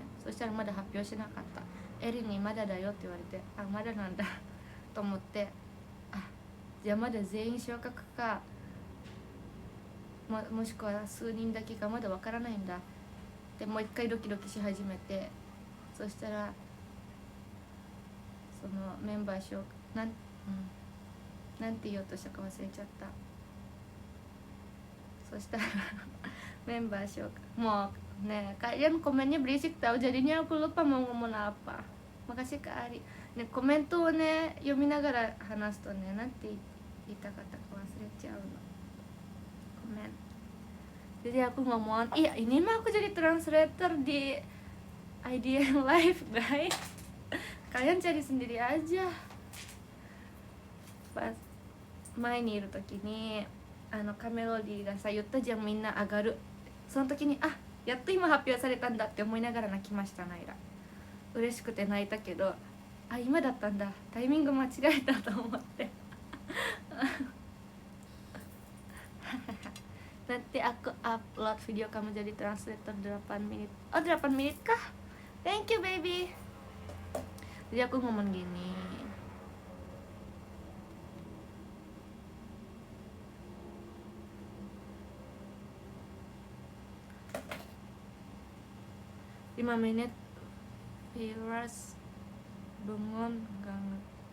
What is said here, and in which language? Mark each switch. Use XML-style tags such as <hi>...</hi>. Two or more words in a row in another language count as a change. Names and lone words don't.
<ja>そしたらまだ発表しなかった。エリにまだだよって言われて、まだなんだと思って、じゃあまだ全員昇格か、もしくは数人だけかまだわからないんだ。でもう一回ドキドキし始めて、そしたらそのメンバー紹介なんて言おうとしたか忘れちゃった。そしたらメンバー紹介</ja> <id>mau kalian komennya berisik tahu, jadinya aku lupa mau ngomong apa. Makasih Kak Ari.</id> <ja>コメントをね読みながら話すとね、なんて言いたかったか忘れちゃうの。</ja> <id>ごめん。Jadi aku ngomong, ini mah aku jadi translator di IDN Live guys. Kalian cari sendiri aja.</id> <ja>Pas 前にいる時にカメロディーがさ言ったじゃん、みんな上がる。その時にやっと今発表されたんだって思いながら泣きました。ナイラ嬉しくて泣いたけど、今だったんだ、タイミング間違えたと思って</ja> <id>nanti aku upload video kamu jadi translator 8 menit. 8 menit kah?</id> <en>Thank you baby.</en> <id>Jadi aku ngomong gini, lima menit viewers bengong gak ngerti.</id>